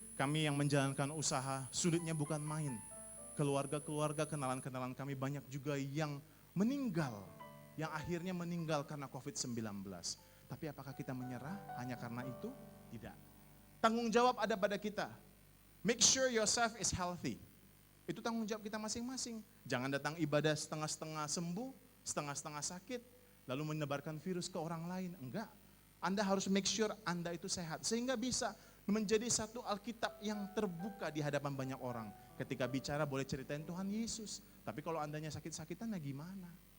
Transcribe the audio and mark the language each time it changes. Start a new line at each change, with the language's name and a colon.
Indonesian: Kami yang menjalankan usaha, sulitnya bukan main. Keluarga-keluarga, kenalan-kenalan kami banyak juga yang meninggal. Yang akhirnya meninggal karena COVID-19. Tapi apakah kita menyerah hanya karena itu? Tidak. Tanggung jawab ada pada kita.
English: Make sure yourself is healthy.
Indonesian: Itu tanggung jawab kita masing-masing. Jangan datang ibadah setengah-setengah sembuh, setengah-setengah sakit, lalu menebarkan virus ke orang lain. Enggak. Anda harus
English: make sure
Indonesian: Anda itu sehat. Sehingga bisa menjadi satu Alkitab yang terbuka di hadapan banyak orang. Ketika bicara boleh ceritain Tuhan Yesus. Tapi kalau Andanya sakit-sakitan ya gimana?